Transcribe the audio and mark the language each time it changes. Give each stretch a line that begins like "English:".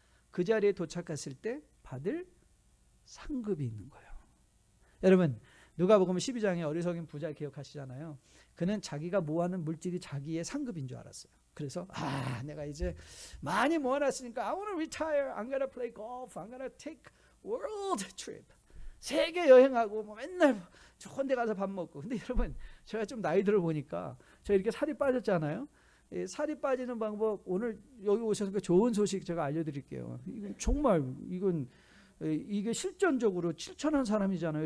Korean: 그 자리에 도착했을 때 받을 상급이 있는 거예요. 여러분 누가복음 12장에 어리석인 부자 기억하시잖아요. 그는 자기가 모아놓은 물질이 자기의 상급인 줄 알았어요. 그래서 내가 이제 많이 모아놨으니까
English: I want to retire. I'm gonna play golf. I'm gonna take world trip.
Korean: 세계 여행하고 뭐 맨날 좋은 데 가서 밥 먹고. 근데 여러분 제가 좀 나이 들어 보니까 제가 이렇게 살이 빠졌잖아요. 살이 빠지는 방법 오늘 여기 오셔서 좋은 소식 제가 알려드릴게요. 이건 정말 이게 실전적으로 실천한 사람이잖아요.